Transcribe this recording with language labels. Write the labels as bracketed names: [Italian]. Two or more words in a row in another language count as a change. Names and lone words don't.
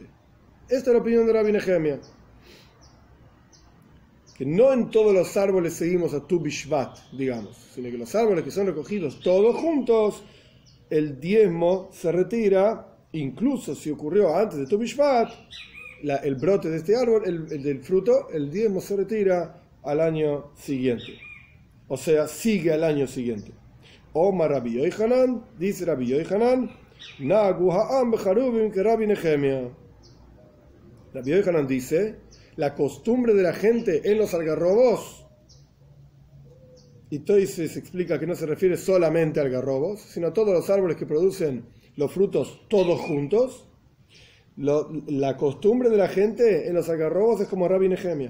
[Spanish] Esta es la opinión de Rabbi Nehemia, que no en todos los árboles seguimos a Tu Bishvat, digamos, sino que los árboles que son recogidos todos juntos, el diezmo se retira, incluso si ocurrió antes de Tu Bishvat, el brote de este árbol, el del fruto, el diezmo se retira al año siguiente, o sea, sigue al año siguiente. Omar Rabbi Yohanan, dice Rabbi Yohanan, [Hebrew] נהגו העם בחרובים [Spanish] que Rabbi Nehemia. Rabbi Yohanan dice, la costumbre de la gente en los algarrobos, y Toises explica que no se refiere solamente a algarrobos, sino a todos los árboles que producen los frutos todos juntos. La costumbre de la gente en los algarrobos es como Rabbi Nehemia.